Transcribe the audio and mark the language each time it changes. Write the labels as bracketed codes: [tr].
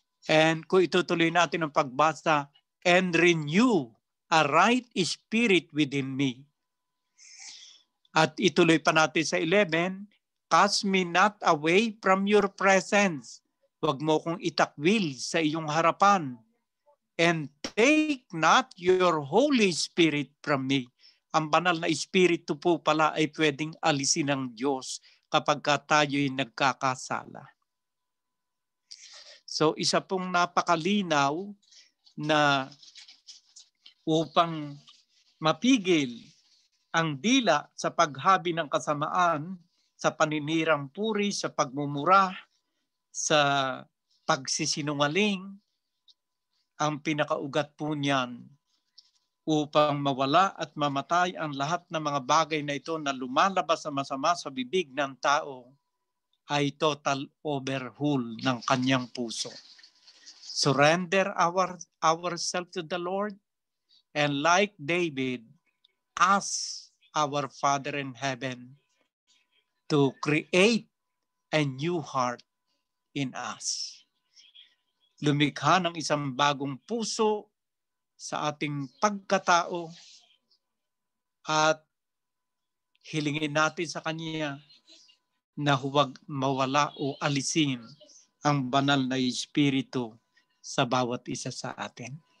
[en] And [tl] kung itutuloy natin ang pagbasa, [en] and renew a right spirit within me. [tl] At ituloy pa natin sa [en] 11, cast me not away from your presence. [tl] Huwag mo kong itakwil sa iyong harapan. [en] And take not your Holy Spirit from me. [tl] Ang banal na Espiritu po pala ay pwedeng alisin ng Diyos kapag tayo'y nagkakasala. So isa pong napakalinaw na upang mapigil ang dila sa paghabi ng kasamaan, sa paninirang puri, sa pagmumura, sa pagsisinungaling, ang pinakaugat po niyan upang mawala at mamatay ang lahat ng mga bagay na ito na lumalabas sa masama sa bibig ng tao ay [en] total overhaul [tl] ng kanyang puso. [en] Surrender ourselves to the Lord and like David, ask our Father in heaven to create a new heart in us. [tl] Lumikha ng isang bagong puso sa ating pagkatao at hilingin natin sa Kanya na huwag mawala o alisin ang banal na Espiritu sa bawat isa sa atin.